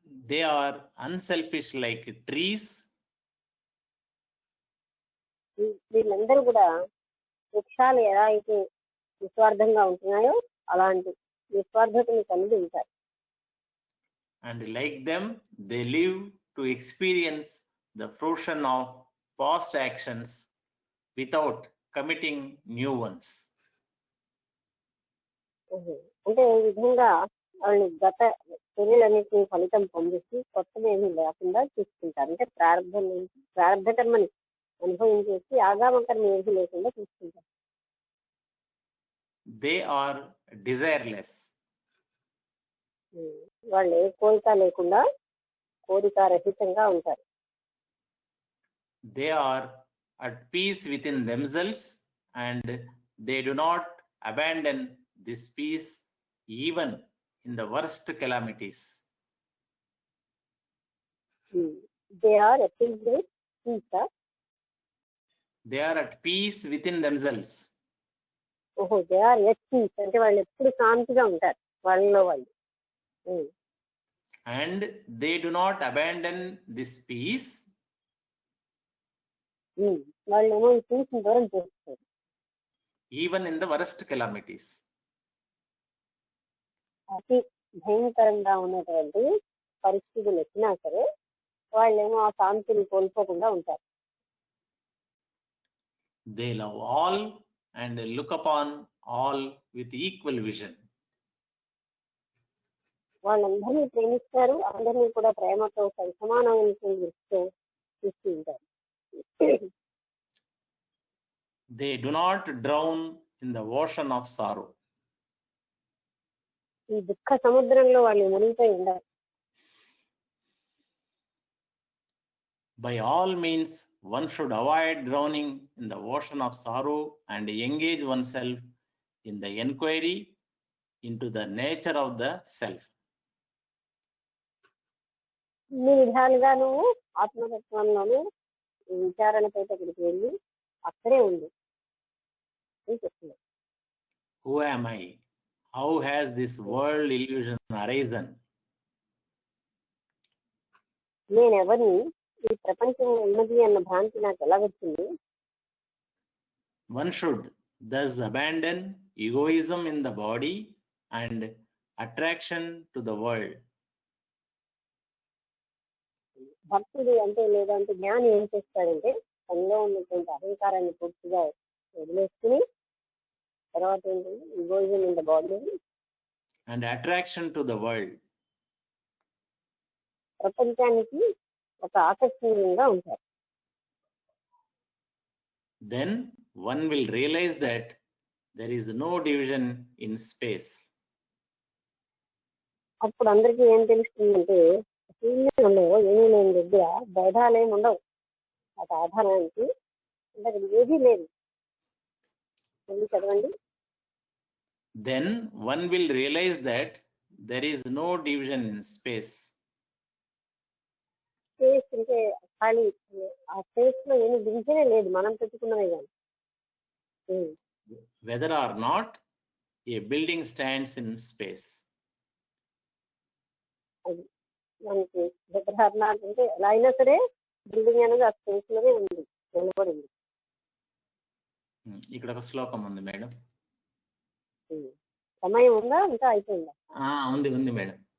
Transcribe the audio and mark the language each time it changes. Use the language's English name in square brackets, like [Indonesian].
[English] They are unselfish like trees. [Telugu] వీళ్ళందరూ కూడా వృక్షాలు ఎలా అయితే నిస్వార్థంగా ఉంటున్నాయో అలాంటి నిస్వార్థతని కలిగి ఉంటారు. [English] And like them, they live to experience the fruition of past actions without committing new ones. [Telugu] అంటే ఈ విధంగా వాళ్ళు గత చర్యలన్నింటినీ ఫలితం పొందేసి కొత్తమేమీ లేకుండా చూసుకుంటారు. అంటే ప్రారంభ కర్మని అనుభవించేసి ఆగామ కర్మ ఏమీ లేకుండా చూసుకుంటారు. [English] They are desireless. [Telugu] వాళ్ళు ఏ కోరిక లేకుండా కోరిక రహితంగా ఉంటారు. [English] They are at peace within themselves and they do not abandon this peace even in the worst calamities. They are at peace with peace. They are at peace within themselves. They are at peace [Telugu] అంటే వాళ్ళు ఎప్పుడు శాంతిగా ఉంటారు వాళ్ళలో వాళ్ళు. [English] And they do not abandon this peace. [Telugu] వాళ్ళేమో ఈ పీస్ని దూరం చేస్తారు. [English] Even in the worst calamities. [Telugu] అతి భయంకరంగా ఉన్నటువంటి పరిస్థితులు వచ్చినా సరే వాళ్ళేమో ఆ శాంతిని కోల్పోకుండా ఉంటారు. [English] They love all and look upon all with equal vision. [Telugu] వాళ్ళందరినీ ప్రేమిస్తారు, అందరినీ కూడా ప్రేమతో సమానమైన దృష్టితో చూస్తూ ఉంటారు. [English] They do not drown in the ocean of sorrow. [Telugu] ఈ దుఃఖ సముద్రంలో వాళ్ళు మునిగిపోయి ఉండరు. [English] By all means, one should avoid drowning in the ocean of sorrow and engage oneself in the inquiry into the nature of the self. [Telugu] ఇన్ని విధాలుగా నువ్వు ఆత్మతత్వంలోనే విచారణతో అక్కడికి వెళ్ళి అక్కడే ఉంది అని చెప్తున్నావు. [English] Who am I? How has this world illusion arisen? [Telugu] నేను ఎవరిని, ఈ ప్రపంచం ఉన్నది అన్న భ్రాంతి నాకు ఎలా వచ్చింది? [English] One should thus abandon egoism in the body and attraction to the world. [Telugu] భక్తుడు అంటే లేదంటే జ్ఞాని ఏం చేస్తాడంటే తనలో ఉన్నటువంటి అహంకారాన్ని పూర్తిగా వదిలేసుకుని తర్వాత ఏంటంటే [English] Egoism in the body And attraction to the world. [Telugu] ప్రపంచానికి ఒక ఆకర్షణీయంగా ఉంటారు. [English] Then one will realize that there is no division in space. [Telugu] అప్పుడు అందరికీ ఏం తెలుస్తుందంటే శూన్యంలో ఏమీ లేని దగ్గర భేదాలు ఏమి ఉండవు. ఆ ఆధారానికి అంటే అక్కడ ఏదీ లేదు. మళ్ళీ చదవండి. [English] Then one will realize that there is no division in space. [Telugu] Space అంటే ఖాళీ, ఆ స్పేస్ లో ఏమి డివిజనే లేదు, మనం పెట్టుకున్నదే కానీ. [English] Whether or not a building stands in space. [Telugu] అది మనకి ఉదాహరణ అంటే ఎలా అయినా సరే బిల్డింగ్ అనేది ఆ స్పేస్ లోనే ఉంది, నిలబడింది. ఇక్కడ ఒక శ్లోకం ఉంది మేడం. సమయం ఉందా ఇంకా అయిపోయిందా? ఉంది ఉంది మేడం.